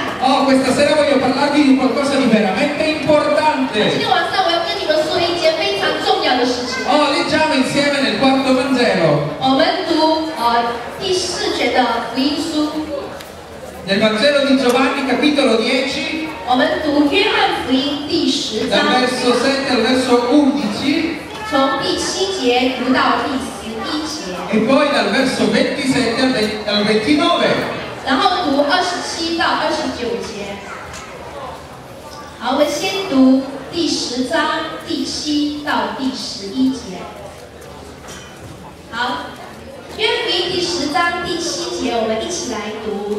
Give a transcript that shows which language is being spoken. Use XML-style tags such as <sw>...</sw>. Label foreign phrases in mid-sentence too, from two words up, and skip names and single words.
<it>Oh, questa sera voglio parlarvi di qualcosa di veramente</it> <zh>今</zh> <it>importante.</it> <zh>天晚上我要跟你们说一件非常重要的事情。</zh> <it>Oh, leggiamo insieme nel quarto Vangelo.</it> <zh>我们读第4卷的福音书，</zh> <it>Nel Vangelo di Giovanni, capitolo 10,</it> <zh>我们读约翰福音第10</zh> <it>dal</it> <zh>章，</zh> <it>verso 7 al verso 11,</it> <zh>从第7节读到第11节，</zh> <it>e poi dal verso 27 al 29.</it> <zh>然后读27到29节。好，我们先读第10章第7到第11节。好，约翰福音第10章第7节，我们一起来读。</zh>